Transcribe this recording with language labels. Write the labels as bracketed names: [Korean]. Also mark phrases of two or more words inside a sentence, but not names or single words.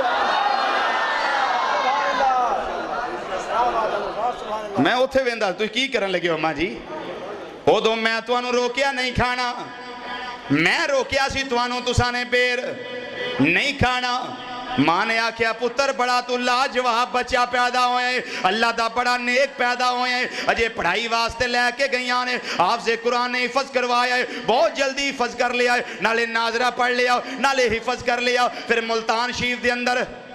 [Punjabi] میں اتھے ویندا تو کی کرن لگے ہو ماں جی؟ او دو میں توانو روکیا نہیں کھانا، میں روکیا سی توانو تسانے بیر نہیں کھانا۔ ماں نے آکھیا پتر بڑا تو لاجواب بچہ پیدا ہوئے، اللہ دا بڑا نیک پیدا ہوئے، اجے پڑھائی واسطے لے کے گئیاں نے حافظ قرآن نے حفظ کروایا ہے، بہت جلدی حفظ کر لیا ہے، نالے ناظرہ پڑھ لیا نالے حفظ کر لیا، پھر ملتان شریف دے اندر